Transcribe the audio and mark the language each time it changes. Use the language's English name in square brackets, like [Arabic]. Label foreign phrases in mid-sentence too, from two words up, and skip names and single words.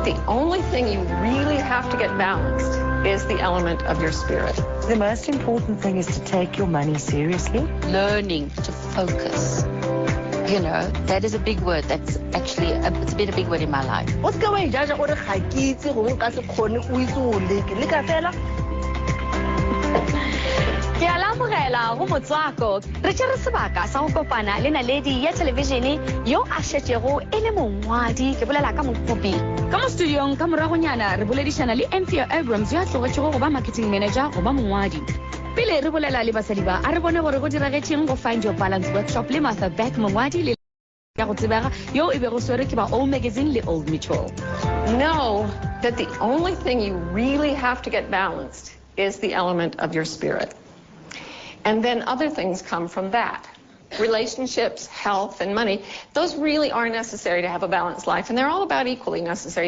[English] only thing you really have to get balanced is the element of your spirit. The most important thing is to take your money seriously. Learning to focus. You know, that is a big word. That's actually, it's been a big word in my life. What's going on? [Northern Sotho] Ke a lamogela go Motswako re tšere sebaka sa go kopana le naledi ya televishene yo a šetšego e le mongwadi ke bolela ka mokopi ka mo studiong ka moragonyana re boledišana le Anthea Abrams yo a tlogetšego go ba [English] marketing manager [Northern Sotho] go ba mongwadi pele re bolela le basadi ba a re bone gore go diragetšeng go [English] find your balance workshop [Northern Sotho] le Martha Beck mongwadi le ka go tsebega yo e be go swere ke ba Old Magazine le Old Mutual. [English] Know that the only thing you really have to get balanced is the element of your spirit. And then other things come from that. Relationships, health, and money, those really are necessary to have a balanced life, and they're all about equally necessary.